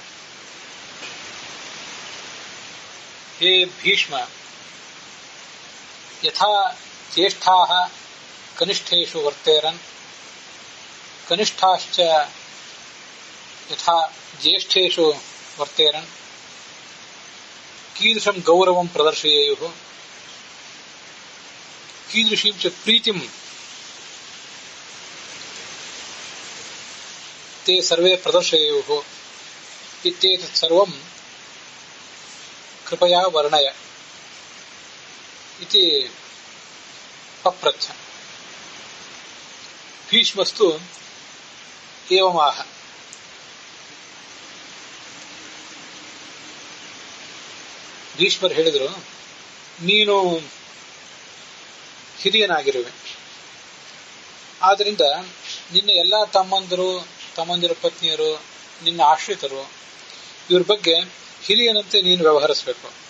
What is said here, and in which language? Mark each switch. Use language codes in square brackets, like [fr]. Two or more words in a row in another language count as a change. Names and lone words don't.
[sa] ಹೇ ಭೀಷ್ಮ, ಯಥಾ ಜ್ಯೇಷ್ಠಾಃ ಕನಿಷ್ಠೇಷು ವರ್ತೇರನ್, ಕನಿಷ್ಠಾಶ್ಚ ಯಥಾ ಜ್ಯೇಷ್ಠೇಷು ವರ್ತೇರನ್, ಕೀದೃಶಂ ಗೌರವಂ ಪ್ರದರ್ಶಯೇಯುಃ, ಕೀದೃಶೀಂ ಚ ಪ್ರೀತಿಂ ते सर्वे प्रदर्शयेयुः इत्येतत् सर्वं कृपया वर्णय इति पप्रच्छ. ಭೀಷ್ಮಸ್ತು ಏವಮಾಹ. [kn] ಭೀಷ್ಮರು ಹೇಳಿದರು, ನೀನು ಹಿರಿಯನಾಗಿರುವೆ, ಆದ್ದರಿಂದ ನಿನ್ನ ಎಲ್ಲ ತಮ್ಮಂದಿರ ಪತ್ನಿಯರು, ನಿನ್ನ ಆಶ್ರಿತರು, ಇವ್ರ ಬಗ್ಗೆ ಹಿರಿಯನಂತೆ ನೀನು ವ್ಯವಹರಿಸಬೇಕು.